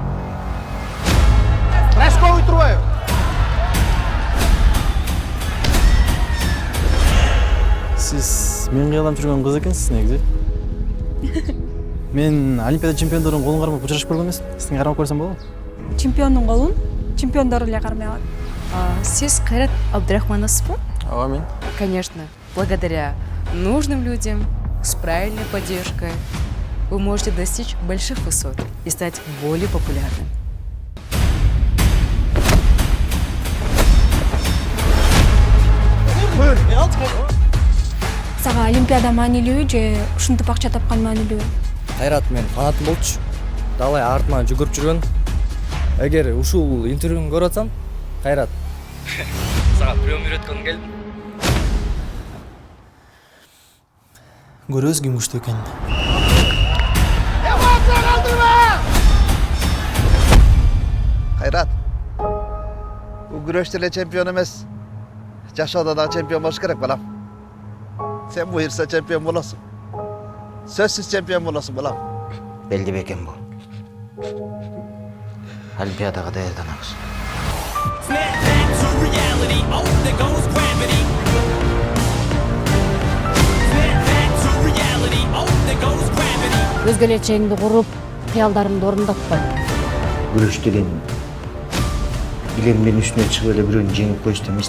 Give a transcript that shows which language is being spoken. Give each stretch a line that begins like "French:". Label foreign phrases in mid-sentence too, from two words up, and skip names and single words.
Kazakh: Рашковый Турбаев. Сіз мен қиялап жүрген қыз екенсіз негізі. Мен Олимпиада чемпиондардың қолын қармап ұшырашып көрген емеспін. Сіздің қармап көрсем болады?
Kyrgyz: Чемпионның қолын чемпиондар эле кармай алат. Сиз Кайрат Абдрахмановсыз ба? Ооба, мен.
Russian: Конечно. Благодаря нужным людям, с правильной поддержкой, вы можете достичь больших высот и стать более популярным.
Kyrgyz: Сага Олимпиада маанилүүбү же ушинтип акча тапкан маанилүүбү? Кайрат мен фанатым болчу. Далай артыма жүгүрүп жүргөн. Эгер ушул интервьюну көрүп атсам, Кайрат. Сага прием үйрөткөнгө келдим. Көрөз ким күчтүү экенин.
Kazakh: Қайрат, бұл күрештер эле чемпион емес.
Kyrgyz: Жашоодо да чемпион болуш керек, балам. Сен буйрса чемпион болосуң. Сөзсүз чемпион болосуң, балам.
Kazakh: Белди бекен бұл. Олимпиадаға даярданабыз.
Kyrgyz: Өз келечегиңди куруп, кыялдарыңды орундатпа. Күрөш деген билемден үстүнө чыгып эле бирөөнү жеңип коюш эмес.